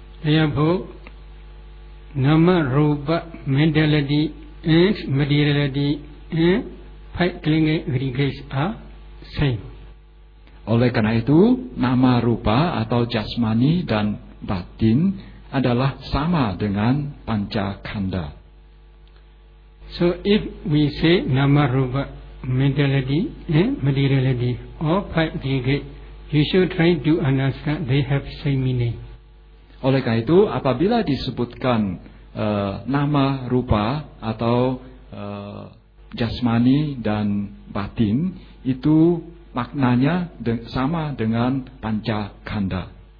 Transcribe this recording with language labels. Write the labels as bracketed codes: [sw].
[en] Ya Bu, nama rupa mentality and materiality and five clinging aggregates are same. [id] Oleh karena itu, nama rupa atau jasmani dan batin adalah sama dengan pancakhanda. [en] So if we say nama rupa mentality, materiality, or five aggregate, you should try to understand they have same meaning. [id] Oleh karena itu, apabila disebutkan nama rupa atau jasmani dan batin, itu maknanya sama dengan pancakhanda.